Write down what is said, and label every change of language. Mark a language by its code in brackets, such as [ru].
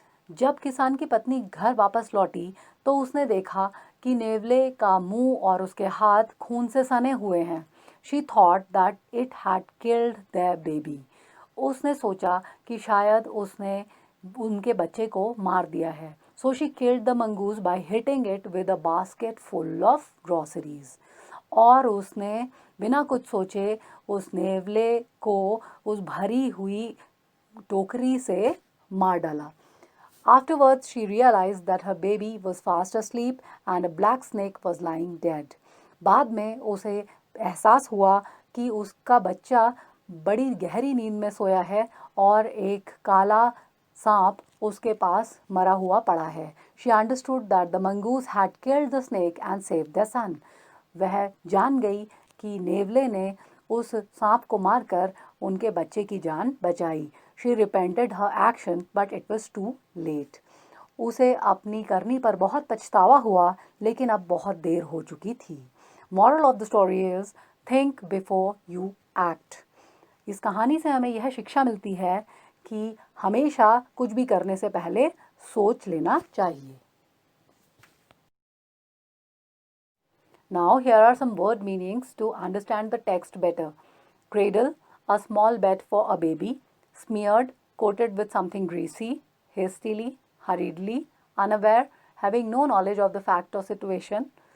[hi] जब किसान की पत्नी घर वापस लौटी तो उसने देखा कि नेवले का मुंह और उसके हाथ खून से सने हुए हैं। [en] She thought that it had killed their baby. [hi] उसने सोचा कि शायद उसने उनके बच्चे को मार दिया है। [en] So she killed the mongoose by hitting it with a basket full of groceries. [hi] और उसने बिना कुछ सोचे उस नेवले को उस भरी हुई टोकरी से मार डाला। [en] Afterwards, she realized that her baby was fast asleep and a black snake was lying dead. [hi] बाद में उसे एहसास हुआ कि उसका बच्चा बड़ी गहरी नींद में सोया है और एक काला सांप उसके पास मरा हुआ पड़ा है। [en] She understood that the mongoose had killed the snake and saved their son. [hi] वह जान गई कि नेवले ने उस सांप को मारकर उनके बच्चे की जान बचाई। [en] She repented her action, but it was too late. [hi] उसे अपनी करनी पर बहुत पछतावा हुआ, लेकिन अब बहुत देर हो चुकी थी। [en] Moral of the story is think before you act. [hi] इस कहानी से हमें यह शिक्षा मिलती है कि हमेशा कुछ भी करने से पहले सोच लेना चाहिए। [en] Now here are some word meanings to understand the text better. Cradle, a small bed for a baby. Smeared, coated with something greasy. Hastily, hurriedly. Unaware, having no knowledge of the fact or situation.